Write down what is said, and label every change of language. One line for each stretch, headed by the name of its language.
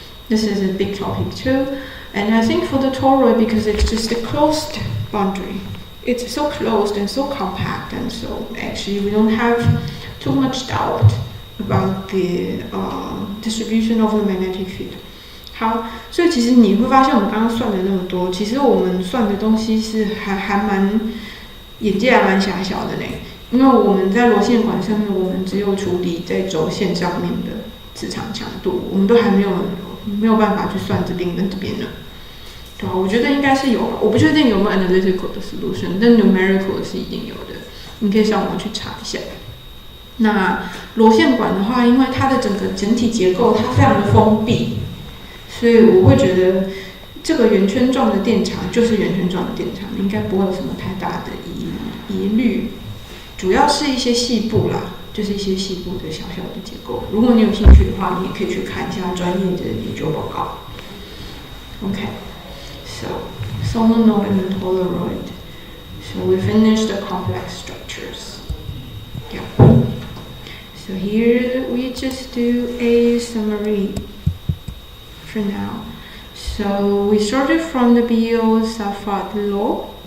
English: This is a big topic too. And I think for the toroid, because it's just a closed boundary, it's so closed and so compact, and so actually we don't have too much doubt about the distribution of the magnetic field.
Chinese: 好，所以其实你会发现我们刚刚算了那么多，其实我们算的东西是还蛮眼界还蛮狭小的呢。因为我们在螺线管上面，我们只有处理在轴线上面的磁场强度，我们都还没有办法去算这边跟这边的。对啊，我觉得应该是有，我不确定有没有 analytical 的 solution， 但 numerical 是一定有的，你可以上网去查一下。那螺线管的话，因为它的整体结构它非常的封闭，所以我会觉得这个圆圈状的电场就是圆圈状的电场，应该不会有什么太大的疑虑。主要是一些细部啦，就是一些细部的小小的结构。如果你有兴趣的话，你也可以去看一下专业的研究报告。
English: Okay, so solenoid and toroid. So we finished the complex structures. Yeah. So here we just do a summary for now. So we started from the Biot-Savart law.